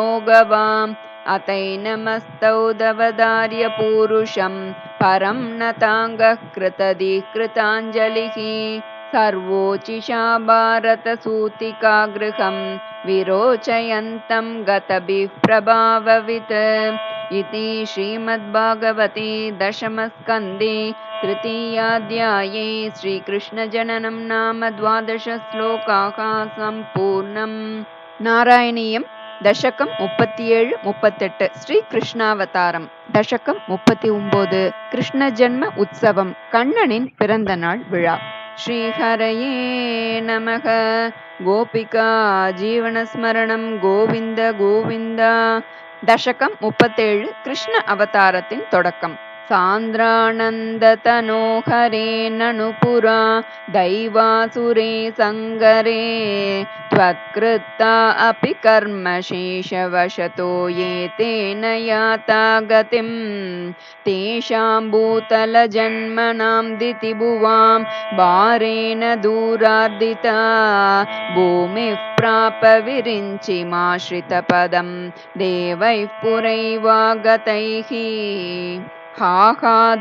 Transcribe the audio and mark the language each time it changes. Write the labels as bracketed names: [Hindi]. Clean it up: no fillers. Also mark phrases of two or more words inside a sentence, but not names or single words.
[Sanskrit] गवाम् अतैनमस्तौ दवदार्य पूरुषं परं नताङ्गः कृतधिकृताञ्जलिः सर्वोचिषा भारतसूतिकागृहं विरोचयन्तं गतभिः प्रभाववित् इति श्रीमद्भागवते दशमस्कन्धे तृतीयाध्याये श्रीकृष्णजननं नाम 12 श्लोकाः सम्पूर्णम्. नारायणीयं दशकं 37-38 ஸ்ரீ கிருஷ்ணாவதாரம். [Tamil] தசகம் 39 கிருஷ்ண ஜன்ம உற்சவம், கண்ணனின் பிறந்த நாள் விழா. [Sanskrit] श्रीहरये नमः गोपिका जीवनस्मरणं गोविन्द गोविन्दा. [Tamil] தசகம் 37 கிருஷ்ண அவதாரத்தின் தொடக்கம். [Sanskrit] सान्द्रानन्दतनोहरे ननुपुरा दैवासुरे सङ्गरे त्वत्कृता अपि कर्मशेषवशतो ये तेन याता गतिं तेषां भूतलजन्मनां दितिभुवां भारेण दूरार्दिता भूमिः प्राप विरिञ्चिमाश्रितपदं देवैः पुरैवागतैः हाहा